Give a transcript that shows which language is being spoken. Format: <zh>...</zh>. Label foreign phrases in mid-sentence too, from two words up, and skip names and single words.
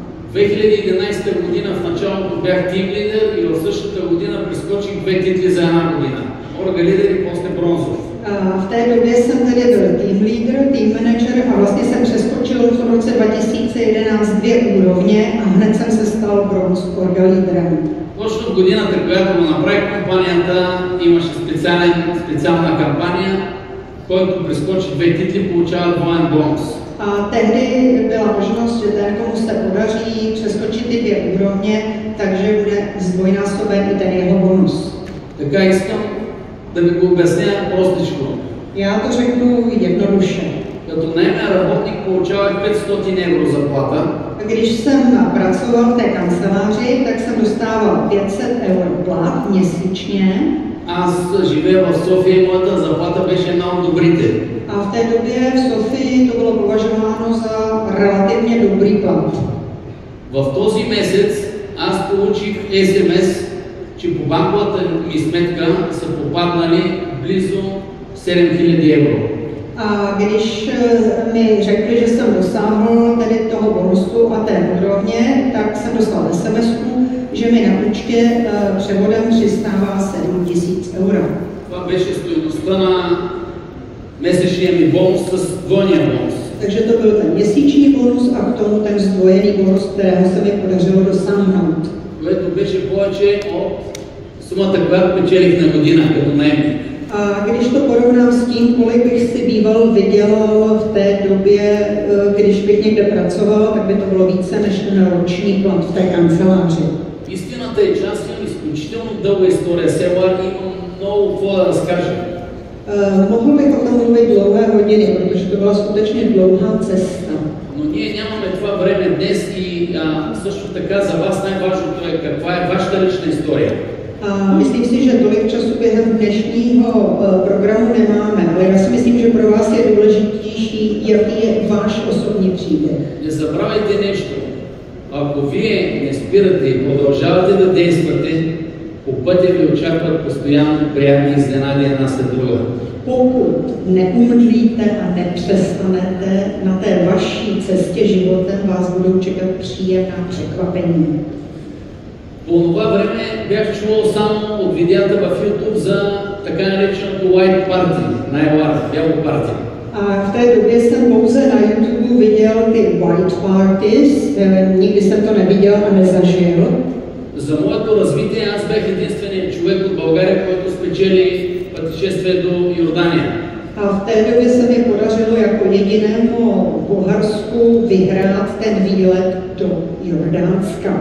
<bg>2011 година в началото бях тим лидер и в същата година прескочих 2 титли за една година. Орга лидер и после бронзов.</bg> <cs>V té době jsem tedy byl</cs> <en>team leader, team manager</en> <cs>a vlastně jsem přeskočil v roce 2011 2 úrovně a hned jsem se stal bronz orga lídrem.</cs> <bg>Точно в годината, когато го направи компанията, имаше специална кампания, който прескочи 2 титли, получава двоен бонус.</bg> <cs>A tehdy byla možnost, že ten, komu se podaří přeskočit ty 2 úrovně, takže bude zdvojnásoben i ten jeho bonus.</cs> <bg>Така искам да ви го обясня простичко.</bg> <cs>Já to řeknu jednoduše.</cs> <bg>Като наемен работник получавах 500 евро заплата.</bg> <cs>Když jsem pracoval v té kanceláři, tak jsem dostával 500 eur plat měsíčně.</cs> <bg>Аз живея в София и моята заплата беше една от добрите.</bg> <cs>A v té době v Sofii to bylo považováno za relativně dobrý plat.</cs> <bg>В този месец аз получих СМС, че по банковата ми сметка са попаднали близо 7000 евро.</bg> <cs>A když mi řekli, že jsem dosáhl tedy toho bonusu a té úrovně, tak jsem dostal SMS-ku, že mi na účtě převodem přistává 7000 euro.</cs> <bg>Това беше стойността на месечния ми бонус с двойния бонус.</bg> <cs>Takže to byl ten měsíční bonus a k tomu ten zdvojený bonus, kterého se mi podařilo dosáhnout.</cs> <bg>Което беше повече от сумата, която печелих на година като наемник.</bg> <cs>A když to porovnám s tím, kolik bych si býval vydělal v té době, když bych někde pracoval, tak by to bylo více než ten roční plat v té kanceláři.</cs> <bg>Истината е, че аз имам изключително дълга история с Елар и имам много какво да разкажа.</bg> <cs>Mohl bych o tom mluvit dlouhé hodiny, protože to byla skutečně dlouhá cesta.</cs> <bg>Но ние нямаме това време днес и също така за вас най-важното е каква е вашата лична история.</bg> <cs>A myslím si, že tolik času během dnešního programu nemáme, ale já si myslím, že pro vás je důležitější, jaký je váš osobní příběh.</cs> <bg>Не забравяйте нещо. Ако вие не спирате и продължавате да действате, по пътя ви очакват постоянно приятни изненади една след друга.</bg> <cs>Pokud neumdlíte a nepřestanete, na té vaší cestě životem vás budou čekat příjemná překvapení.</cs> <bg>По това време бях чувал само от видеята в YouTube за така нареченото White Party на Елар, бяло парти.</bg> <cs>A v té době jsem pouze na YouTube viděl ty white parties, nikdy jsem to neviděl a nezažil.</cs> <bg>За моето развитие аз бях единственият човек от България, който спечели пътешествие до Йордания.</bg> <cs>A v té době se mi podařilo jako jedinému Bulharsku vyhrát ten výlet do Jordánska.</cs>